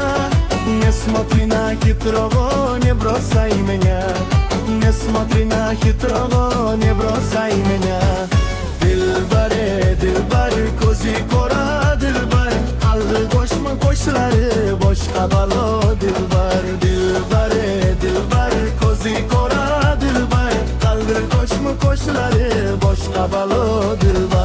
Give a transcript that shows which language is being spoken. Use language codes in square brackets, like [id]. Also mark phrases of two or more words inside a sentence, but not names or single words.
[ru] Не смотри на хитрого, не бросай меня. Не смотри на хитрого, не бросай меня. [uz] Dilbare, dilbar, ko'zi qora dilbar, qalbi boshmi qo'shlari boshqa balo dilbar. Dilbare, dilbar, ko'zi qora dilbar, qalbi boshmi qo'shlari boshqa balo dilbar.